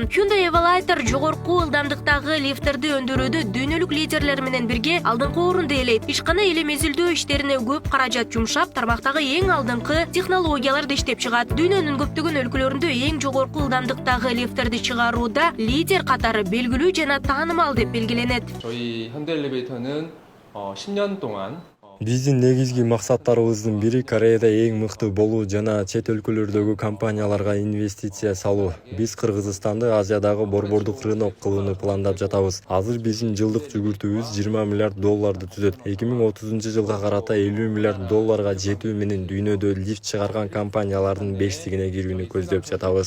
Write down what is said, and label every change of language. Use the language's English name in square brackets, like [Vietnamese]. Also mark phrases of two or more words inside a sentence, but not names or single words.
[Kyrgyz] Hyundai Evalators жогорку ылдамдыктагы лифттерди өндүрүүдө дүйнөлүк лидерлер менен бирге алдыңкы орунду ээлейт. Ишкана эле мезгилдөө иштерине көп каражат жумшап, тармактагы эң алдыңкы технологияларды иштеп чыгат. Дүйнөнүн көптөгөн өлкөлөрүндө эң жогорку ылдамдыктагы лифттерди чыгарууда лидер катары белгилүү жана таанымал деп белгиленет. [Korean] 저희 현대엘리베이터는 10년 동안 [Kyrgyz] Биздин негизги максаттарыбыздын бири Кореяда эң мыкты болуу жана чет өлкөлөрдөгү компанияларга инвестиция салуу. Биз Кыргызстанды Азиядагы борбордук рынок кылууну пландап жатабыз. Азыр биздин жылдык жүгүртүүбүз $20 миллиард түзөт. 2030-жылга карата $50 миллиард жетүү менен дүйнөдө лифт чыгарган компаниялардын 5-тигине кирүүнү көздөп жатабыз.